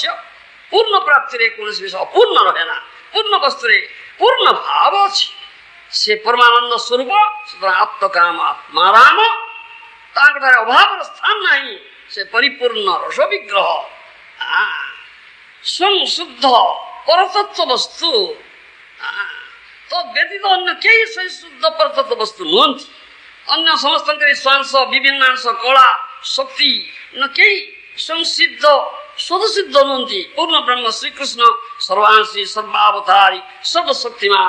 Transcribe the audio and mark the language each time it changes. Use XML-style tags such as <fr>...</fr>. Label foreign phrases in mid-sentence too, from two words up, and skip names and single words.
<or>ପୂର୍ଣ୍ଣ ପ୍ରାପ୍ତିରେ କୌଣସି ବିଷୟ ଅପୂର୍ଣ୍ଣ ରହେ ନା। ପୂର୍ଣ୍ଣ ବସ୍ତୁରେ ପୂର୍ଣ୍ଣ ଭାବ ଅଛି। ସେ ପରମାନନ୍ଦ ସ୍ୱରୂପ, ସୁତରାଂ ଆତ୍ମକାମ ଆତ୍ମାରାମ। ତାଙ୍କଠାରେ ଅଭାବର ସ୍ଥାନ ନାହିଁ। ସେ ପରିପୂର୍ଣ୍ଣ ରସ ବିଗ୍ରହ, ସ୍ୱୟଂ ଶୁଦ୍ଧ ପରତତ୍ତ୍ୱ ବସ୍ତୁ ବ୍ୟତୀତ ଅନ୍ୟ କେହି ସହି ଶୁଦ୍ଧ ପରତତ୍ତ୍ୱ ବସ୍ତୁ ନୁହନ୍ତି ଅନ୍ୟ ସମସ୍ତ ସ୍ୱାଂଶ ବିଭିନ୍ନାଂଶ କଳା ଶକ୍ତି ନ କେହି ସଂସିଦ୍ଧ ସ୍ୱତସିଦ୍ଧ ନୁହନ୍ତି ପୂର୍ଣ୍ଣ ବ୍ରହ୍ମ ଶ୍ରୀକୃଷ୍ଣ ସର୍ବାଂଶୀ ସର୍ବାବତାରୀ ସର୍ବଶକ୍ତିମାନ</or>